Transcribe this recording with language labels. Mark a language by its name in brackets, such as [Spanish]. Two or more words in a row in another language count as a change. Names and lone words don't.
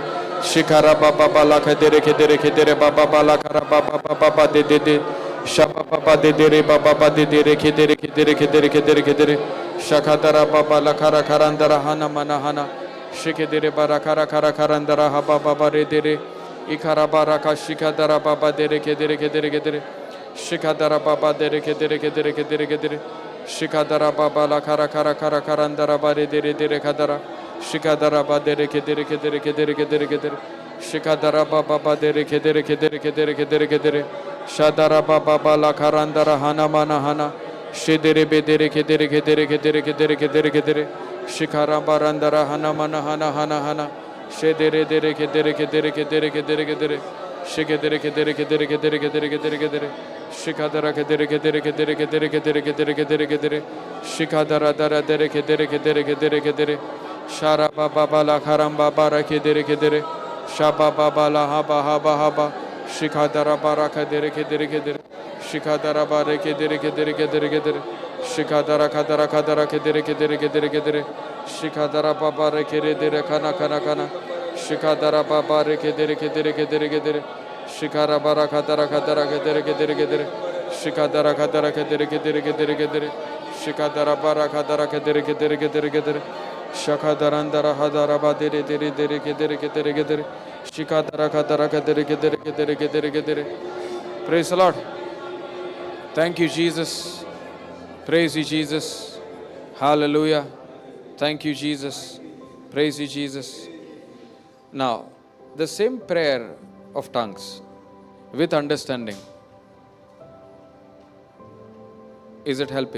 [English] Shikara baba bala kedere kedere kedere baba bala kara baba baba de de. Shaba baba de dere baba baba de dere kedere kedere kedere kedere kedere. Shakadara baba la kara karandara hana mana hana. Shikedere bara kara kara karandara haba baba re dere. Ikara baraka shikadara baba dere kedere kedere kedere. Shikadara baba dere kedere kedere kedere kedere. Shikadara baba la kara kara kara karandara bare dere dere kadara. Shikadara ba dere kedere kedere kedere kedere kedere. Shikadara baba ba dere kedere kedere kedere kedere kedere. Shadara baba la karandara hana mana hana. Shedere be dere kedere kedere kedere kedere kedere kedere. Shikara barandara hana mana hana hana hana. Shedere dere kedere kedere kedere kedere kedere. Shikadere kedere kedere kedere kedere kedere kedere. Shikadara kedere kedere kedere kedere kedere kedere kedere kedere. Shikadara dara dere kedere kedere kedere kedere. Shara baba la karam baba ra kedere kedere. Shaba baba la haba haba haba. Shikadara bara kedere kedere kedere. Shikadara bara kedere kedere kedere kedere. Shikadara kadara kadara kedere kedere kedere kedere. Shikadara baba ra kedere kana kana kana. Shikadara baba ra kedere kedere kedere kedere. Shikara bara kadara kadara kedere kedere kedere. Shikadara kadara kedere kedere kedere kedere. Shikadara bara kadara kedere kedere kedere kedere. Shakadarandara hadara badere dere dere kedere kedere kedere. Shikadara kadara kedere kedere kedere kedere kedere. Praise the Lord. Thank you, Jesus. Praise you, Jesus. Hallelujah. Thank you, Jesus. Praise you, Jesus. Now, the same prayer of tongues with understanding, is it helping?